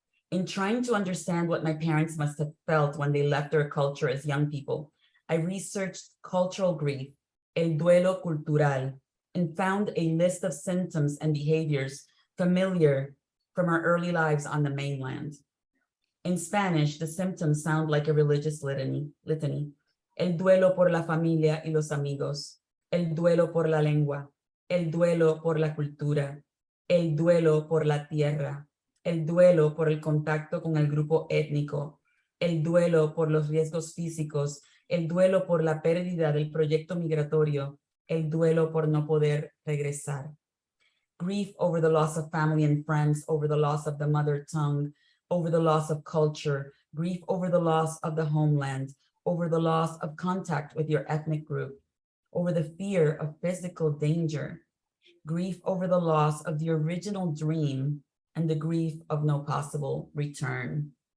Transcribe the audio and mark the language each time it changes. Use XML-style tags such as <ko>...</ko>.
<en>In trying to understand what my parents must have felt when they left their culture as young people, I researched cultural grief,</en> <es>el duelo cultural,</es> <en>and found a list of symptoms and behaviors familiar from our early lives on the mainland. In Spanish, the symptoms sound like a religious litany.</en> <es>El duelo por la familia y los amigos, el duelo por la lengua, el duelo por la cultura, el duelo por la tierra, el duelo por el contacto con el grupo étnico, el duelo por los riesgos físicos, el duelo por la pérdida del proyecto migratorio, el duelo por no poder regresar.</es> <en>Grief over the loss of family and friends, over the loss of the mother tongue, over the loss of culture, grief over the loss of the homeland, over the loss of contact with your ethnic group, over the fear of physical danger, grief over the loss of the original dream, and the grief of no possible return.</en>